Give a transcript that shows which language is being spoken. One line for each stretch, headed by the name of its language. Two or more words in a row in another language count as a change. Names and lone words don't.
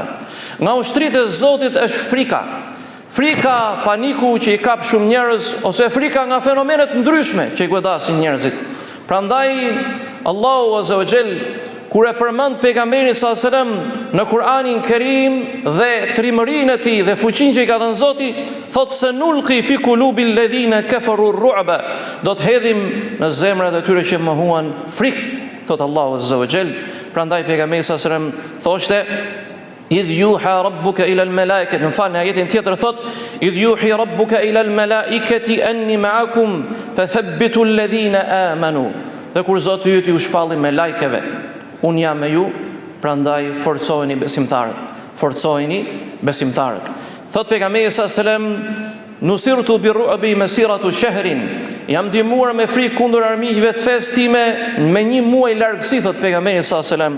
Albanian: Nga ushtritë e Zotit është frika. Frika, paniku që i kap shumë njerëz, ose frika nga fenomenet ndryshme që i godasin njerëzit. Prandaj Allahu
Arabic: عز وجل
Albanian: kur e përmend pejgamberin
Arabic: صلى الله عليه وسلم
Albanian: në Kur'anin Kerim dhe trimërinë e tij dhe fuqinë që i ka dhënë Zoti, thotë se
Arabic: نلقي في قلوب الذين كفروا الرعب,
Albanian: do të hedhim në zemrat e tyre që mohuan frikë, thotë Allahu
Arabic: عز وجل.
Albanian: Prandaj pejgamberi
Arabic: صلى الله عليه وسلم
Albanian: thoshte,
Arabic: إذ يوحي ربك إلى الملائكة,
Albanian: në falë në ajetin tjetër thot,
Arabic: إذ يوحي ربك إلى الملائكة أني معكم فثبتوا الذين آمنوا.
Albanian: Dhe kur Zoti yt ju shpalli me lajkeve, unë jam me ju, prandaj forcojeni besimtarët. Forcojeni besimtarët. Thot pejgamberi
Arabic: صلى الله عليه وسلم, نصرت بالرعب مسيرة شهر,
Albanian: jam ndihmuar me frikë kundër armiqve të fesë time me 1 muaj largësi, thot pejgamberi
Arabic: صلى الله عليه وسلم.